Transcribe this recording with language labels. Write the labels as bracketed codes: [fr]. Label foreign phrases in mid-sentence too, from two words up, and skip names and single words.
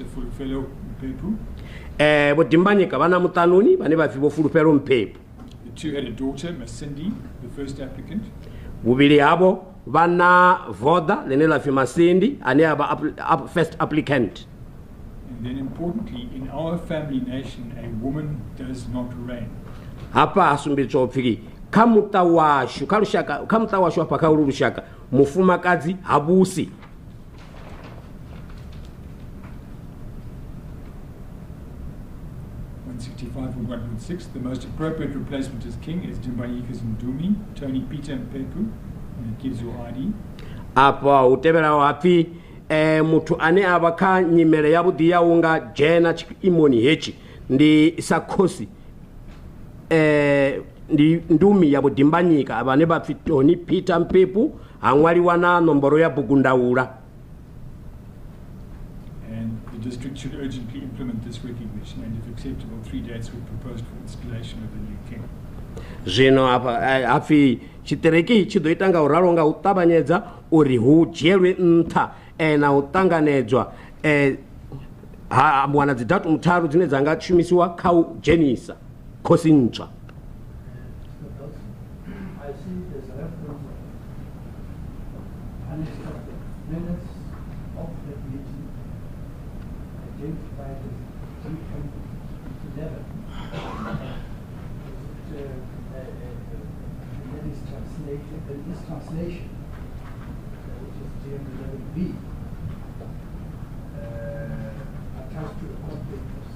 [ve] Vhavenda Mphephu. Vho Dimbanyika vha na muṱanuni vhane vha pfi Vho Vhavenda Mphephu. [en] The two had a daughter, Masindi, the first applicant. [ve] Vhuvhili havho vha na voda ḽine ḽa pfi Masindi ane a vha [en] first applicant. And then importantly, in our family nation, a woman does not reign. [ve] Hapa ha sumbedziwa upfi kha muṱa washu kha muṱa washu hafha kha ulu lushaka mufumakadzi ha vhusi. [en] 165.1.6, the most appropriate replacement as king is Dimbanyika's Ndumi, Toni Mphephu, and it gives your ID. [ve] Apa utevhelaho hapfi muthu ane avha kha nyimele ya vhuḓi ya unga dzhena tshiimoni hetshi ndi sa khosi ndi Ndumi ya Vho Dimbanyika vhane vha pfi Toni Mphephu ha ṅwaliwa na nomboro ya bugu ndaula. [en] And the district should urgently implement this recognition, and if acceptable, 3 dates were proposed for installation of the new king. [ve] Zwino hapfi tshiṱiriki tshi ḓo ita nga u ralo nga u ṱavhanyedza uri hu dzhielwe nṱha na u ṱanganedzwa ha wana dzi datumu tharu dzine dza nga shumisiwa kha u dzhenisa khosi ntswa. [en] I see there's a reference unexpected minutes of that meeting identified as G11. That is translated, this translation, which is G11B, attached to the court papers.